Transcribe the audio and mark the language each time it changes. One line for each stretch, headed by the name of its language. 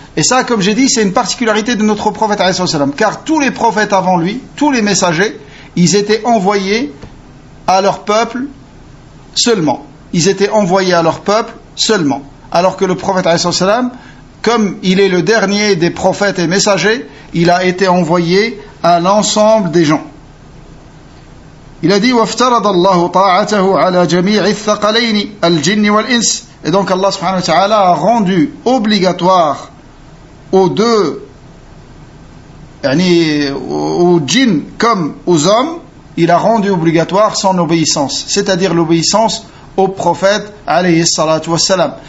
French: Et ça, comme j'ai dit, c'est une particularité de notre prophète alayhi salam, car tous les prophètes avant lui, tous les messagers, ils étaient envoyés à leur peuple seulement. Ils étaient envoyés à leur peuple seulement. Alors que le prophète alayhi salam, comme il est le dernier des prophètes et messagers, il a été envoyé à l'ensemble des gens.
Arabic: Il a dit وَافْتَرَضَ اللَّهُ طَاعَتَهُ عَلَى جَمِيعِ الثَّقَلَيْنِ الْجِنِّ وَالْإِنسِ.
French: Et donc Allah subhanahu wa ta'ala a rendu obligatoire aux deux, aux djinns comme aux hommes, il a rendu obligatoire son obéissance, c'est-à-dire l'obéissance au prophète alayhi salatu wassalam.